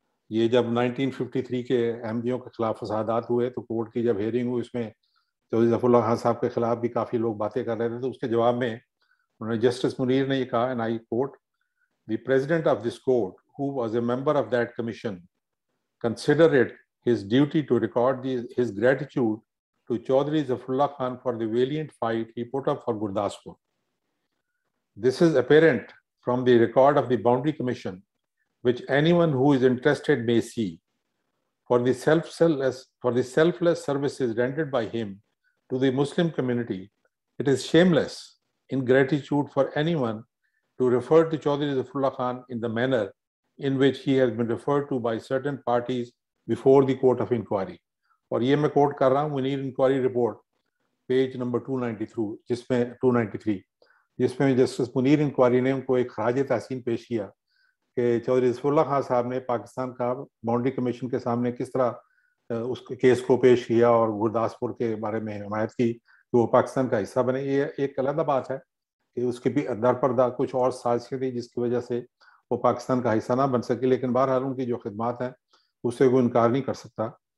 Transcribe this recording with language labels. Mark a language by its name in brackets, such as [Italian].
[Urdu] یہ جب 1953 کے احمدیوں کے خلاف فسادات ہوئے تو کورٹ کی جب ہیئرنگ ہوئی، اس میں چودھری ظفر اللہ خان صاحب کے خلاف بھی کافی لوگ باتیں کر رہے تھے، تو اس کے جواب میں انہوں نے جسٹس منیر نے یہ کہا، [English] And I quote, the president of this court who was a member of that commission consider it his duty to record his gratitude to Chaudhry Zafrullah Khan for the valiant fight he put up for Gurdaspur. This is apparent from the record of the Boundary Commission, which anyone who is interested may see. For the selfless services rendered by him to the Muslim community, it is shameless ingratitude for anyone to refer to Chaudhry Zafrullah Khan in the manner in which he has been referred to by certain parties before the court of inquiry. [Urdu] اور یہ میں کوٹ کر رہا ہوں Munir inquiry report page number 293 جس میں justice Munir inquiry نے ان کو ایک خراج تحسین پیش کیا کہ چودھری ظفر اللہ خان صاحب نے پاکستان کا باؤنڈری کمیشن کے سامنے کس طرح اس کیس کو پیش کیا اور گرداسپور کے بارے میں حمایت کی کہ وہ پاکستان کا حصہ بنے۔ یہ ایک علیحدہ بات ہے کہ اس کے بھی در پردہ کچھ اور سازشیں تھیں جس کی وجہ سے وہ پاکستان کا حصہ نہ بن سکے، لیکن بہرحال ان کی جو خدمات ہیں اس سے کوئی انکار نہیں کر سکتا۔